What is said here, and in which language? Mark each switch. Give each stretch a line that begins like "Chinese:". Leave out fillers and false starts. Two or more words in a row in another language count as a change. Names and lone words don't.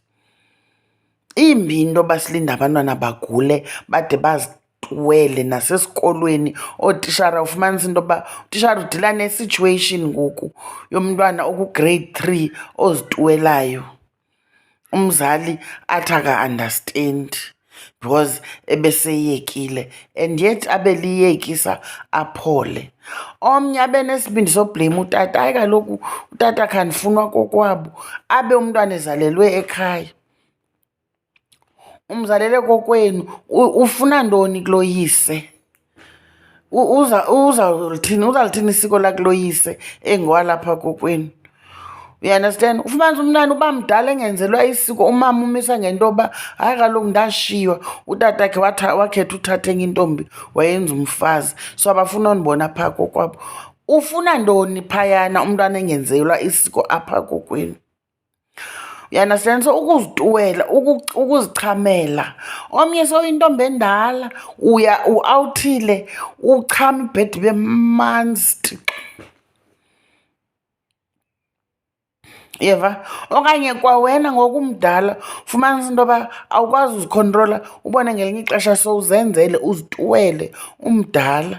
Xhosa: Imbi into yoba silinde abantwana bagule bade bazituwele. Nasesikolweni ootishara ufumanisa into yoba utishara udila ne-situation ngoku yomntwana oku-grade 3 ozituwelayo, umzali athi aka-understand. because ebeseyekile and yet abeliyekisa aphole. Omnye abe nesibindi soblame utata. Hayi kaloku utata khandifunwa kokwabo, abe umntwana ezalelwe ekhaya. Umzalele kokwenu, ufuna ntoni kuloyise? Uzalithini isiko lakuloyise engowalapha kokwenu?
English: You understand?
Xhosa: Ufumanisa umntana uba mdala engenzelwa isiko, umama umisa ngento yoba hayi kaloku ndashiywa, utata khe wakhetha uthatha enye intombi wayenza umfazi, so abafuna undibona phaa kokwabo. Ufuna ntoni phayana umntwana engenzelwa isiko apha kokwenu?
English: You understand?
Xhosa: So ukuzituwela, ukuzichamela. Omnye soyintombi endala, uawuthile, uchama ibhedi bemanzi. Yeva? Okanye kwawena ngokumdala fumanisa into yoba awukwazi uzikhontrola, ubone ngelinye ixesha sowuzenzele, uzituwele umdala.